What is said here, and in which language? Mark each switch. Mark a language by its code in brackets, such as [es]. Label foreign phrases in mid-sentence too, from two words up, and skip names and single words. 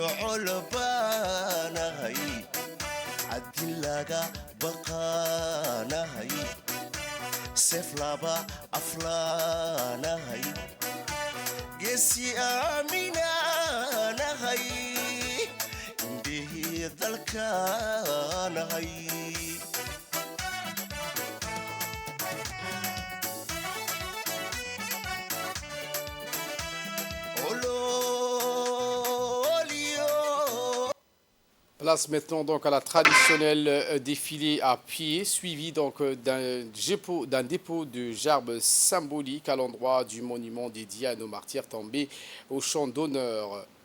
[so] colbaanahay adilaga baqaanahay seflaba aflaanahay geesi aaminaanahay indhihii dalkaanahay [fr] Place maintenant donc à la traditionnelle défilé à pied, suivi donc d'un dépôt de gerbes symboliques à l'endroit du monument dédié à nos martyrs tombés au champ d'honneur.